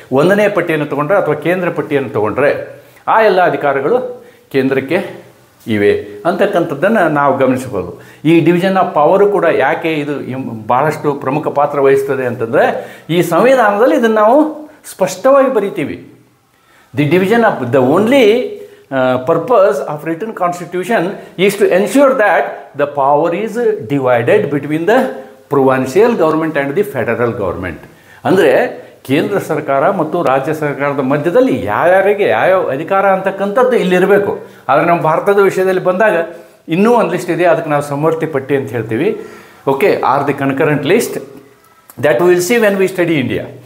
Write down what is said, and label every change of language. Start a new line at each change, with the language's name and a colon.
Kannada: 1ನೇ ಪಟ್ಟಿಯನ್ನು ತೊಗೊಂಡ್ರೆ ಅಥವಾ ಕೇಂದ್ರ ಪಟ್ಟಿಯನ್ನು ತೊಗೊಂಡ್ರೆ ಆ ಎಲ್ಲ ಅಧಿಕಾರಗಳು ಕೇಂದ್ರಕ್ಕೆ ಇವೆ ಅಂತಕ್ಕಂಥದ್ದನ್ನು ನಾವು ಗಮನಿಸಬಹುದು. ಈ ಡಿವಿಷನ್ ಆಫ್ ಪವರು ಕೂಡ ಯಾಕೆ ಇದು ಭಾಳಷ್ಟು ಪ್ರಮುಖ ಪಾತ್ರ ವಹಿಸ್ತದೆ ಅಂತಂದರೆ ಈ ಸಂವಿಧಾನದಲ್ಲಿ ಇದನ್ನು ನಾವು ಸ್ಪಷ್ಟವಾಗಿ ಬರಿತೀವಿ.
English: The division of the only purpose of written constitution is to ensure that the power is divided between the provincial government and the federal government.
Kannada: ಅಂದರೆ ಕೇಂದ್ರ ಸರ್ಕಾರ ಮತ್ತು ರಾಜ್ಯ ಸರ್ಕಾರದ ಮಧ್ಯದಲ್ಲಿ ಯಾರ್ಯಾರಿಗೆ ಯಾವ್ಯಾವ ಅಧಿಕಾರ ಅಂತಕ್ಕಂಥದ್ದು ಇಲ್ಲಿರಬೇಕು. ಆದರೆ ನಮ್ಮ ಭಾರತದ ವಿಷಯದಲ್ಲಿ ಬಂದಾಗ ಇನ್ನೂ ಒಂದು ಲಿಸ್ಟ್ ಇದೆ, ಅದಕ್ಕೆ ನಾವು ಸಮವರ್ತಿ ಪಟ್ಟಿ ಅಂತ ಹೇಳ್ತೀವಿ.
English: Okay, are the concurrent list that will see when we study India.